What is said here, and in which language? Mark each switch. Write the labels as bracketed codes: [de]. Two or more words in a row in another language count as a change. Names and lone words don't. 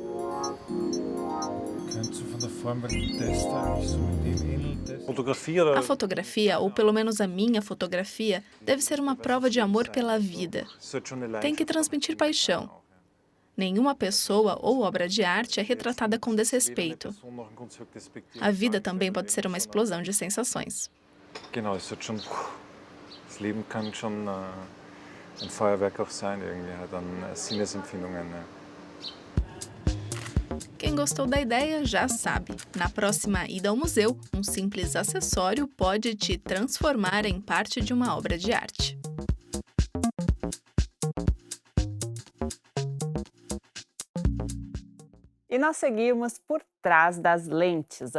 [pt] A fotografia, ou pelo menos a minha fotografia, deve ser uma prova de amor pela vida. Tem que transmitir paixão. Nenhuma pessoa ou obra de arte é retratada com desrespeito. A vida também pode ser uma explosão de sensações. [de] ein Feuerwerk auch sein, irgendwie hat dann Sinnesempfindungen. Ne? [pt] Quem gostou da ideia já sabe. Na próxima ida ao museu, um simples acessório pode te transformar em parte de uma obra de arte. E nós seguimos por trás das lentes.